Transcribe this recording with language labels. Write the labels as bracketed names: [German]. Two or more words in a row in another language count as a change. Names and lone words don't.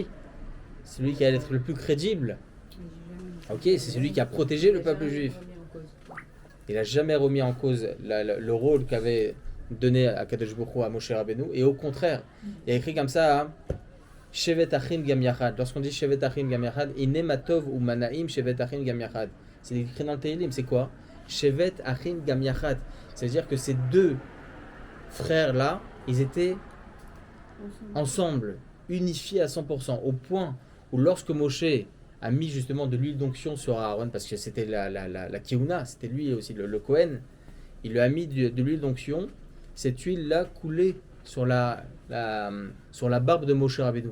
[French] C'est lui qui allait être le plus crédible. Ok, c'est celui qui a protégé le peuple juif. Il n'a jamais remis en cause le rôle qu'avait donné à [Hebrew] קדוש ברוך הוא [French] à Moshe Rabbeinu. Et au contraire, il y a écrit comme ça hein, [Hebrew] שבת אחים גם יחד. [French] Lorsqu'on dit [Hebrew] שבת אחים גם יחד, הנה מה טוב ומה נעים שבת אחים גם יחד. [French] C'est écrit dans le Tehillim, c'est quoi? [Hebrew] שבת אחים גם יחד. [French] C'est-à-dire que ces 2 frères-là, ils étaient ensemble, unifiés à 100%, au point où lorsque Moshe a mis justement de l'huile d'onction sur Aaron, parce que c'était la Kehuna, c'était lui aussi le Kohen, il lui a mis de l'huile d'onction, cette huile-là coulait sur la barbe de Moshe Rabbeinu.